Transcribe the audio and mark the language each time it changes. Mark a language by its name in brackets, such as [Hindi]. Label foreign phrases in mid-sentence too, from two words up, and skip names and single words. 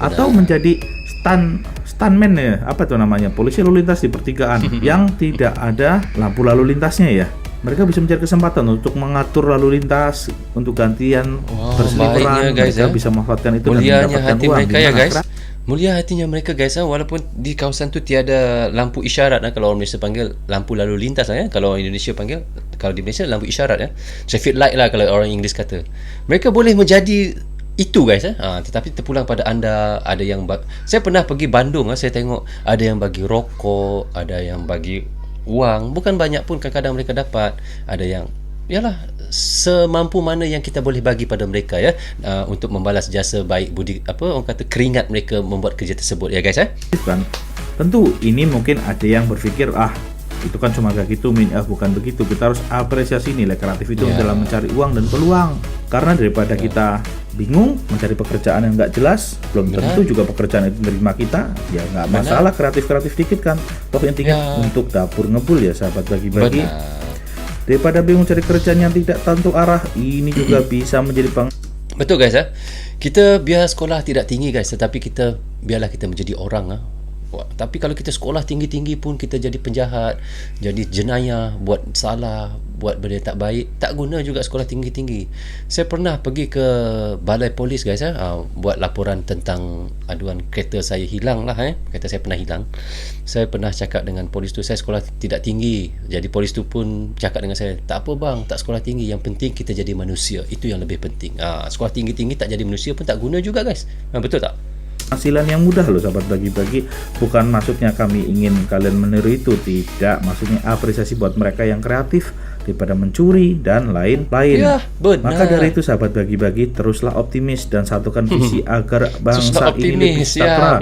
[Indonesian] Atau menjadi stuntman ya, apa tuh namanya, polisi lalu lintas di pertigaan yang tidak ada lampu lalu lintasnya ya. Mereka bisa mencari kesempatan untuk mengatur lalu lintas untuk gantian berseliweran. Guys, mereka bisa memanfaatkan itu mulianya dan mendapatkan hati uang. mereka ya guys. Mulia hatinya mereka guys, [Malay] walaupun di kawasan tu tiada lampu isyarat, kalau orang Malaysia panggil lampu lalu lintas ya. Kalau Indonesia panggil, kalau di Malaysia lampu isyarat ya. [English] Traffic light [Malay] lah kalau orang Inggeris kata. Mereka boleh menjadi itu guys tetapi terpulang pada anda. Ada yang saya pernah pergi Bandung saya tengok ada yang bagi rokok, ada yang bagi uang, bukan banyak pun kadang-kadang mereka dapat. Ada yang yalah semampu mana yang kita boleh bagi pada mereka ya, untuk membalas jasa baik budi, apa orang kata, keringat mereka membuat kerja tersebut ya guys kan. [Indonesian] Tentu ini mungkin ada yang berpikir itu kan cuma kayak gitu bukan begitu. Kita harus apresiasi nilai kreatif itu dalam mencari uang dan peluang. Karena daripada kita bingung mencari pekerjaan yang nggak jelas, belum tentu juga pekerjaan itu menerima kita, ya nggak masalah, kreatif dikit kan. Toh intinya untuk dapur ngebul ya sahabat bagi-bagi. Daripada bingung cari kerjaan yang tidak tentu arah, ini juga bisa menjadi [Malay] betul guys kita biar sekolah tidak tinggi guys, tetapi biarlah kita menjadi orang tapi kalau kita sekolah tinggi-tinggi pun kita jadi penjahat, jadi jenayah, buat salah, buat benda tak baik, tak guna juga sekolah tinggi-tinggi. Saya pernah pergi ke balai polis guys buat laporan tentang aduan kereta saya hilang lah kereta saya pernah hilang. Saya pernah cakap dengan polis tu, saya sekolah tidak tinggi. Jadi polis tu pun cakap dengan saya, tak apa bang, tak sekolah tinggi, yang penting kita jadi manusia, itu yang lebih penting. Sekolah tinggi-tinggi tak jadi manusia pun tak guna juga guys. Betul tak? [Indonesian] Hasilan yang mudah loh sahabat bagi-bagi. Bukan maksudnya kami ingin kalian meniru itu, tidak. Maksudnya apresiasi buat mereka yang kreatif daripada mencuri dan lain-lain. Ya, benar. Maka dari itu sahabat bagi-bagi, teruslah optimis dan satukan visi agar bangsa ini lebih sejahtera.